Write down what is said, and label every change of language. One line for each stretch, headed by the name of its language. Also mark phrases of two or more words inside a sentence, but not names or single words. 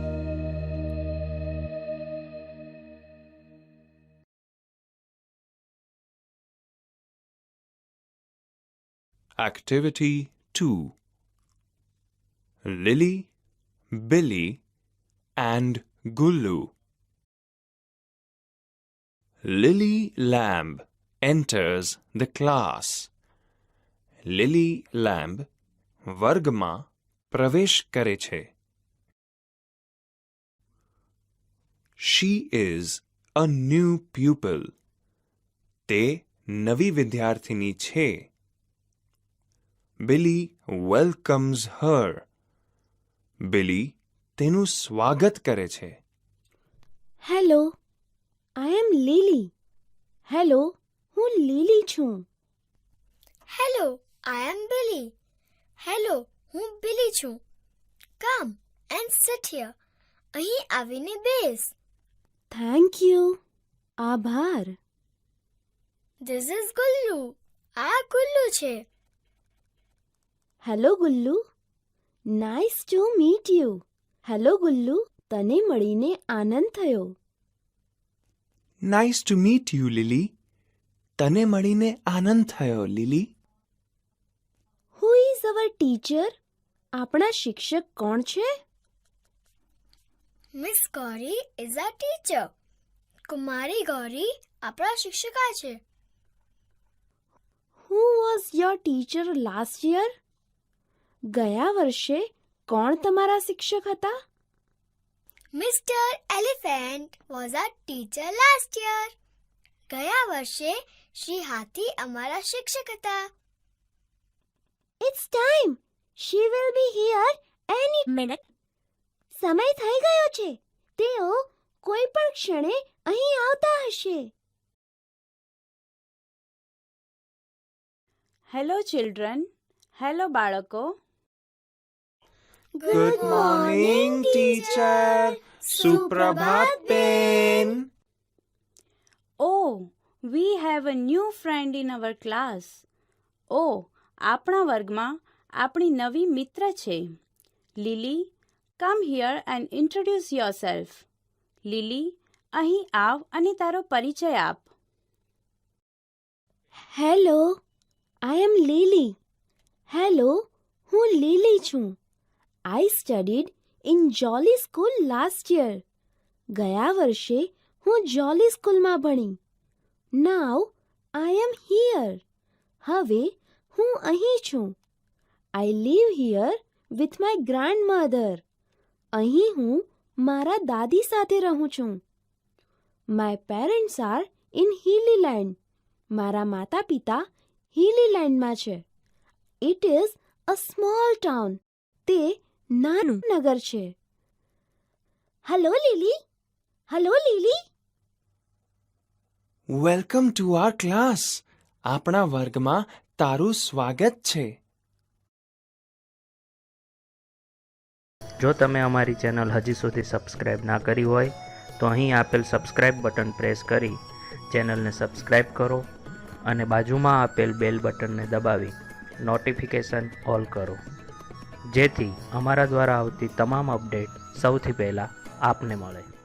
English: Activity 2. Lily, Billy, and Gullu. Lily Lamb enters the class.
Gujarati: Lily Lamb વર્ગમાં પ્રવેશ કરે છે.
English: She is a new pupil.
Gujarati: તે નવી વિદ્યાર્થિની છે.
English: Billy welcomes her.
Gujarati: Billy તેનું સ્વાગત કરે છે.
English: હેલો, I am Lily.
Gujarati: હેલો, હું લીલી છું.
English: હેલો, I am Billy.
Gujarati: હેલો, હું બિલી છું.
English: Come and sit here.
Gujarati: અહીં આવીને બેસ.
English: Thank you. આભાર. This is
Gujarati: ગુલ્લુ. આ ગુલ્લુ છે.
English: Hello Gullu. Nice to meet you.
Gujarati: હેલો ગુલ્લુ, તને મળીને આનંદ થયો.
English: Nice to meet you, Lily.
Gujarati: તને મળીને આનંદ થયો, Lily.
English: Who is our teacher?
Gujarati: આપણા શિક્ષક કોણ છે?
English: Miss Gauri is our teacher.
Gujarati: કુમારી ગૌરી આપણા શિક્ષિકા છે.
English: Who was your teacher last year?
Gujarati: ગયા વર્ષે કોણ તમારા શિક્ષક હતા?
English: Mr. Elephant was our teacher last year.
Gujarati: ગયા વર્ષે શ્રી હાથી અમારા શિક્ષક હતા.
English: It's time. She will be here any minute.
Gujarati: સમય થઈ ગયો છે. તેઓ કોઈ પણ ક્ષણે અહીં આવતા હશે.
English: Hello children.
Gujarati: હેલો બાળકો.
English: Good morning, teacher.
Gujarati: સુપ્રભાત બેન.
English: Oh, we have a new friend in our class.
Gujarati: Oh, આપણા વર્ગમાં આપણી નવી મિત્ર છે.
English: લીલી, come here and introduce yourself.
Gujarati: લીલી, અહીં આવ અને તારો પરિચય આપ.
English: હેલો, I am Lily.
Gujarati: હેલો, હું લીલી છું.
English: I studied in Jolly School last year.
Gujarati: ગયા વર્ષે હું જોલી સ્કૂલમાં ભણી.
English: Now I am here.
Gujarati: હવે હું અહીં છું.
English: I live here with my grandmother.
Gujarati: અહીં હું મારા દાદી સાથે રહું છું.
English: My parents are in Hillyland.
Gujarati: મારા માતા પિતા હિલીલેન્ડમાં છે.
English: It is a small town.
Gujarati: તે નાનું નગર છે.
English: હેલો લીલી. હેલો લીલી. Welcome to our class.
Gujarati: આપણા વર્ગમાં તારું સ્વાગત છે. જો તમે અમારી ચેનલ હજી સુધી સબસ્ક્રાઈબ ના કરી હોય તો અહીં આપેલ સબસ્ક્રાઈબ બટન પ્રેસ કરી ચેનલને સબસ્ક્રાઈબ કરો અને બાજુમાં આપેલ બેલ બટનને દબાવી નોટિફિકેશન ઓલ કરો, જેથી અમારા દ્વારા આવતી તમામ અપડેટ સૌથી પહેલાં આપને મળે.